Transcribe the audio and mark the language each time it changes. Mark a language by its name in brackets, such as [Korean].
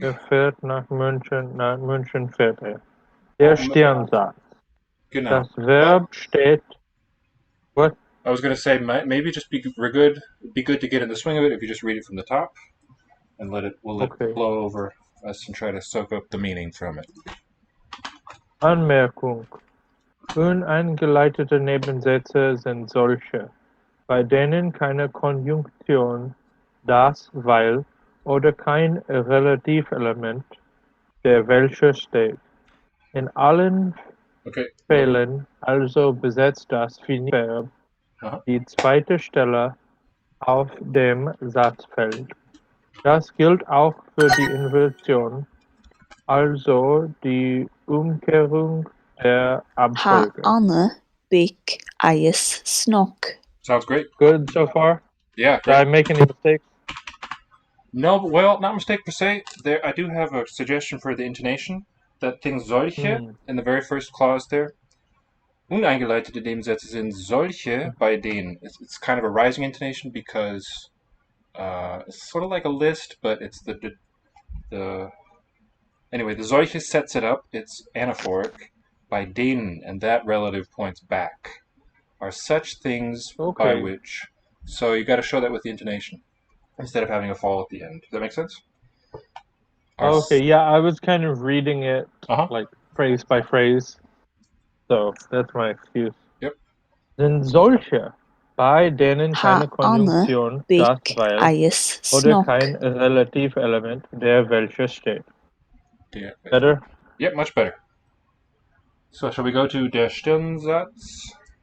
[German] Fährt nach München fährt Der Stirnsatz. Genau. Das Verb steht. [English] What? I was going to say, maybe just be good. It'd be good to get in the swing of it if you just read it from the top, and let it flow over us and try to soak up the meaning from it. [German] Anmerkung. Uneingeleitete Nebensätze sind solche, bei denen keine Konjunktion, das, weil oder kein Relativelement, der welche steht. In allen Fällen also besetzt das Finitverb die zweite Stelle auf dem Satzfeld. Das gilt auch für die Inversion, also die Umkehrung der Abfolge. Anna, big, snook. [English] Sounds great. Good so far? Yeah. Did I make any mistakes? No, well, not a mistake per se. I do have a suggestion for the intonation. That thing solche in the very first clause there. [German] Uneingeleitete Nebensätze sind solche bei denen. [English] It's kind of a rising intonation because it's sort of like a list, but it's anyway, the solche sets it up. It's anaphoric. By denen, and that relative points back, are such things by which. So you got to show that with the intonation instead of having a fall at the end. Does that make sense? Okay, yeah, I was kind of reading it like phrase by phrase. So that's my excuse. Yep. [German] Sind solche, bei denen keine Konjunktion, das, weil oder kein Relativelement, der welche steht. [English] Better? Yep, much better. So shall we go to der Stirnsatz?